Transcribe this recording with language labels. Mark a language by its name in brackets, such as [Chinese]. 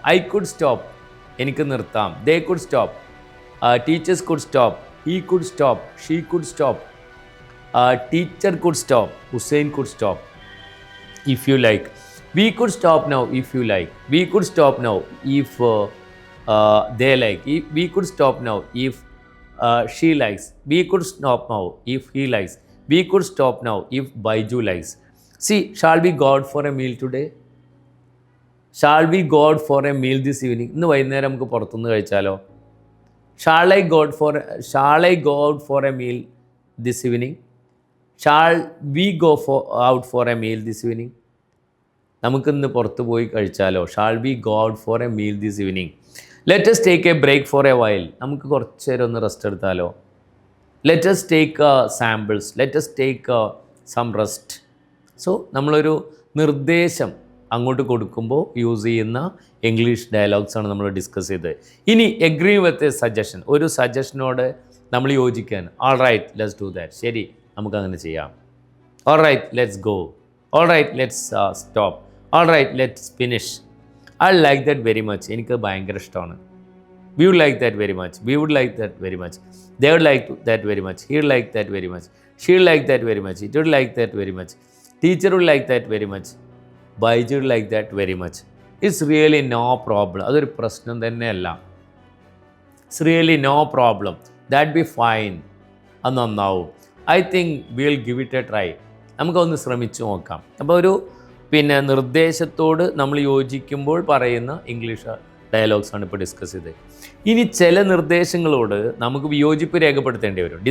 [English] I could stop. [Malayalam] എനിക്ക് നിർത്താം. [English] They could stop. Teachers could stop. He could stop. She could stop. Teacher could stop. Hussain could stop if you like. We could stop now if you like. We could stop now if they like. We could stop now if she likes. We could stop now if he likes. We could stop now if Baiju likes. See, shall we go out for a meal today? Shall we go out for a meal this evening? [Malayalam] ഇന്ന് വൈകുന്നേരം നമുക്ക് പുറത്തുനിന്ന് കഴിച്ചാലോ? [English] Shall I go out for a meal this evening? Shall we go out for a meal this evening? [Malayalam] നമുക്കിന്ന് പുറത്ത് പോയി കഴിച്ചാലോ? [English] Shall we go out for a meal this evening? Let us take a break for a while. [Malayalam] നമുക്ക് കുറച്ച് നേരം ഒന്ന് rest എടുത്താലോ? [English] Let us take samples. Let us take some rest. [Malayalam] So നമ്മളൊരു നിർദ്ദേശം അങ്ങോട്ട് കൊടുക്കുമ്പോൾ യൂസ് ചെയ്യുന്ന ഇംഗ്ലീഷ് ഡയലോഗ്സാണ് നമ്മൾ ഡിസ്കസ് ചെയ്തത്. ഇനി [English] Agree with a suggestion. [Malayalam] ഒരു സജഷനോട് നമ്മൾ യോജിക്കാൻ. [English] All right let's do that. [Malayalam] ശരി, നമുക്കങ്ങനെ ചെയ്യാം. [English] All right let's go. All right let's stop. All right let's finish. I like that very much. [Malayalam] എനിക്ക് ഭയങ്കര ഇഷ്ടമാണ്. [English] We would like that very much. We would like that very much. They would like that very much. He would like that very much. She would like that very much. It would like that very much. Teacher would like that very much. Baiju would like that very much. It's really no problem. [Malayalam] അതൊരു പ്രശ്നം തന്നെയല്ല. [English] It's really no problem. That be fine. [Malayalam] അത് നന്നാവും. [English] I think we'll give it a try. [Malayalam] നമുക്കൊന്ന് ശ്രമിച്ചു നോക്കാം. അപ്പോൾ ഒരു നിർദ്ദേശത്തോട് നമ്മൾ യോജിക്കുമ്പോൾ പറയുന്ന ഇംഗ്ലീഷ് ഡയലോഗ്സാണ് ഇപ്പോൾ ഡിസ്കസ് ചെയ്തത്. ഇനി ചില നിർദ്ദേശങ്ങളോട് നമുക്ക് വിയോജിപ്പ് രേഖപ്പെടുത്തേണ്ടി വരും.